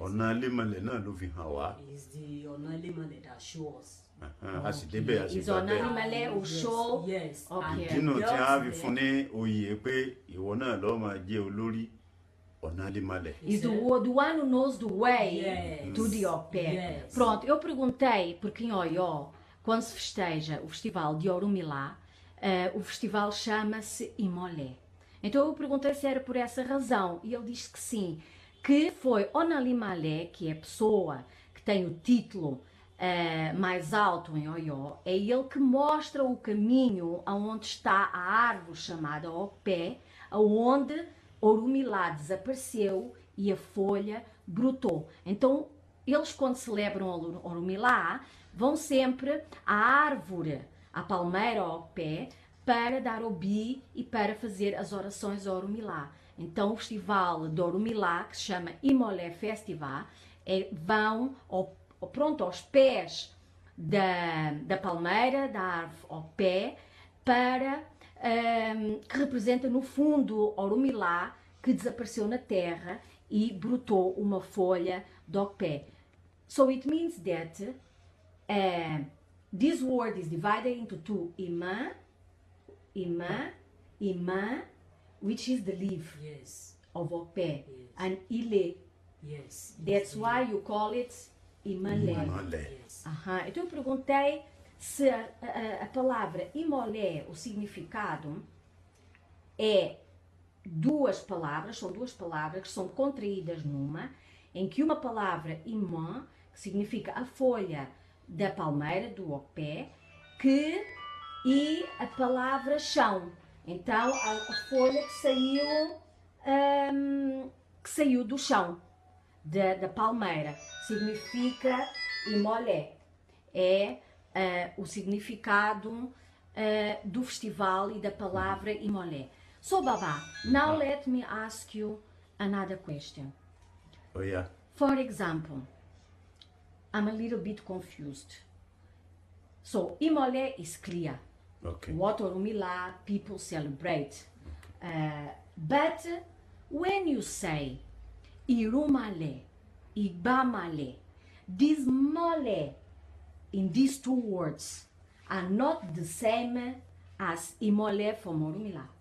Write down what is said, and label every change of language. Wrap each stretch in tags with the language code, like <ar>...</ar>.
<yo>ọ̀nà Alémọ̀lẹ̀ náà ló fi hàn wá</yo> <en>Is the Ọ̀nà Elémọ̀lẹ̀ that show us.</en> <yo>a sì débẹ̀ a sì</yo> <en>Is</en> <yo>Ọ̀nà bẹ́ẹ̀</yo> <en>Elémọ̀lẹ̀ will show. Yes. Okay. And</en> <yo>nínú tí a fi</yo> <en>just</en> <yo>fún ní oyè pé ìwọ náà lọ́ọ́ máa jẹ́ olórí Ọ̀nà Alémọ̀lẹ̀.</yo> <en>Is the one who knows the way Yes. to the Ope. Yes.</en> <pt>Pronto, eu perguntei, porque em Oió, quando se festeja o festival de Orumilá, o festival chama-se Imolé. Então eu perguntei se era por essa razão, e ele disse que sim, que foi Onalimalé, que é a pessoa que tem o título mais alto em Oió, é ele que mostra o caminho aonde está a árvore chamada Opé, aonde Orumilá desapareceu e a folha brotou. Então, eles quando celebram Orumilá, vão sempre à árvore, à palmeira ao pé, para dar obi e para fazer as orações a Orumilá. Então, o festival de Orumilá, que se chama Imolé Festival, vão aos pés da palmeira, da árvore ao pé, para que representa no fundo Orumilá, que desapareceu na terra e brotou uma folha do pé.</pt> <en>So it means that this word is divided into two: Ima, which is the leaf Yes. of Opé, Yes. and Ile. Yes. That's why you call it Imalé. Imolé. Yes.</en> <pt>Então eu perguntei se a palavra Imolé, o significado é duas palavras, são duas palavras que são contraídas numa, em que uma palavra imã, que significa a folha da palmeira, do opé, e a palavra chão. Então a folha que saiu do chão, da palmeira, significa Imolé. É o significado do festival e da palavra Imolé.</pt> <en>So Baba, now let me ask you another question. Oh, yeah. For example, I'm a little bit confused. So Imolé is clear. Okay. What Orumilá people celebrate. But when you say Irumale, Ibamale, this mole in these two words are not the same as Imolé from Orumilá.</en>